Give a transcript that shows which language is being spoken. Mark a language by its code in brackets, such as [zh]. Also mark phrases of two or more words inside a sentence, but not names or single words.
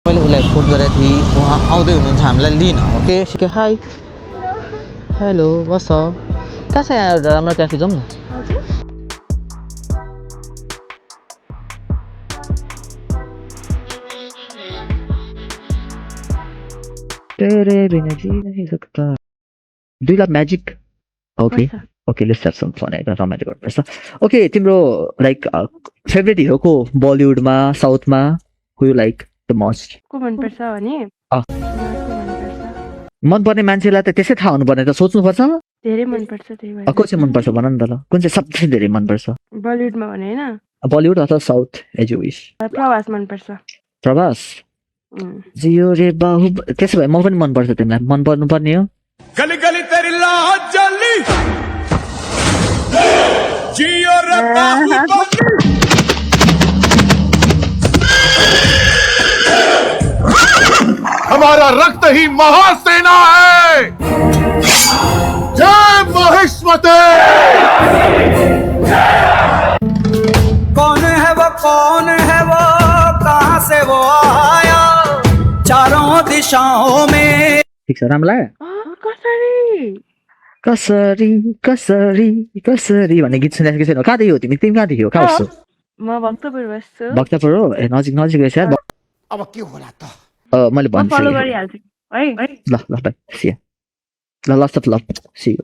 [ne] उसलाई फोन गरेको थिएँ उहाँ आउँदै हुनुहुन्छ हामीलाई लिन ओके सिके [en] hi hello [ne] बस कहाँ छ यहाँ एउटा राम्रो क्याफे जाउँ न [hi] तेरे बिना जी नहीं सकता [en] do you love magic okay okay let's have some fun [ne] एकदम रमाइलो गर्नुपर्छ ओके तिम्रो [en] like favourite hero [ne] को बलिउडमा साउथमा [en] who you like the most [ne] को मनपर्छ भने मनपर्ने मान्छेलाई त त्यसै थाहा हुनुपर्ने त सोच्नुपर्छ धेरै मनपर्छ त्यही भएर को चाहिँ मनपर्छ भन न त ल कुन चाहिँ सबसे धेरै मनपर्छ बलिउडमा भने हैन बलिउड अथवा साउथ [en] as you wish [ne] प्रवास मनपर्छ प्रभास [hi] जियो रे बाहु [ne] त्यसो भए म पनि मनपर्छ तिमीलाई मन पर्नु पर्ने हो [hi] गली गली तेरी लाज जली जियो रे बाहुबली हमारा रक्त ही महासेना है जय महिष्मते कौन है वो कहाँ से वो आया चारों दिशाओं में [ne] ठिक छ राम्रो लाग्यो कसरी कसरी कसरी कसरी भन्ने गीत सुनेको कि छैन कहाँदेखि हो तिमी कहाँदेखि हो कहाँ बस्छौ म भक्तपुर बस्छु भक्तपुर हो ए नजिक रहेछ यार अब के होला त मैले म भन्छु फलो गरिहाल्छु है ल ल [en] bye see you ल lots of love see you